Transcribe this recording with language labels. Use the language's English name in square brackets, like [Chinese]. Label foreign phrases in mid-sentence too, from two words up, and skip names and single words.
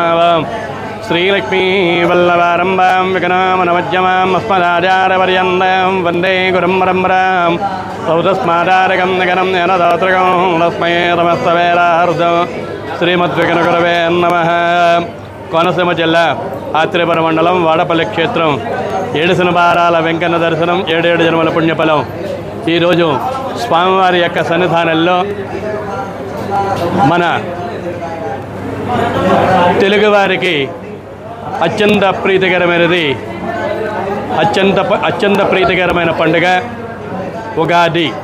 [Sanskrit] श्रीलक्ष्मी वल्लभारम्भां विघ्नमनमध्यमाम् अस्मदाचार्यपर्यन्तं वन्दे गुरुं परम्परां तस्मादारकं निगनं ज्ञानदातृकं तस्मै नमस्तवेलार्धं श्रीमद्विघ्नगुरवे नमः। [Telugu] కోనసీమ జిల్లా ఆత్రేయపురం మండలం వాడపల్లి క్షేత్రం ఏడుసిన బారాల వెంకన్న దర్శనం 7 జన్మల పుణ్యఫలం. ఈరోజు స్వామివారి యొక్క సన్నిధానంలో మన తెలుగువారికి అత్యంత ప్రీతికరమైనది అత్యంత ప్రీతికరమైన పండుగ ఉగాది.